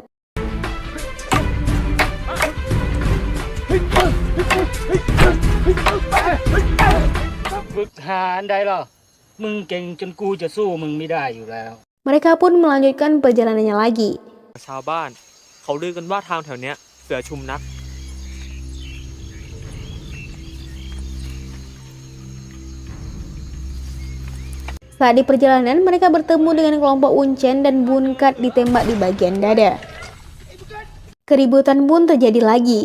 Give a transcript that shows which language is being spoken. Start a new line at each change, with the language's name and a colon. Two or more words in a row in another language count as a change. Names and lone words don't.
Indonesian: Mereka pun melanjutkan perjalanannya lagi.
Thai: ชาวบ้านเขาลือกันว่าทางแถวเนี้ยเสือชุมนัก
Indonesian: Saat di perjalanan, mereka bertemu dengan kelompok Uncen dan Bunkat ditembak di bagian dada. Keributan pun terjadi lagi.